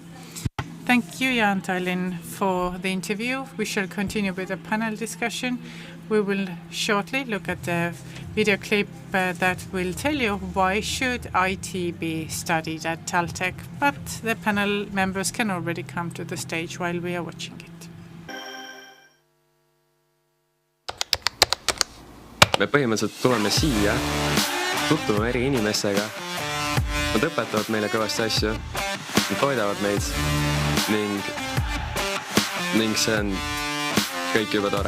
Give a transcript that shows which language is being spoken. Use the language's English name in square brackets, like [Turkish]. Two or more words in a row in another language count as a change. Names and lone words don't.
[English] Thank you, Jan Tallinn, for the interview. We shall continue with a panel discussion. We will shortly look at the video clip that will tell you why should IT be studied at TalTech, but the panel members can already come to the stage while we are watching it. [Estonian] Me põhimõtteliselt tuleme siia, tutvume eri inimestega, nad õpetavad meile kõvasti asju, nad toidavad meid ning see on kõik juba tore.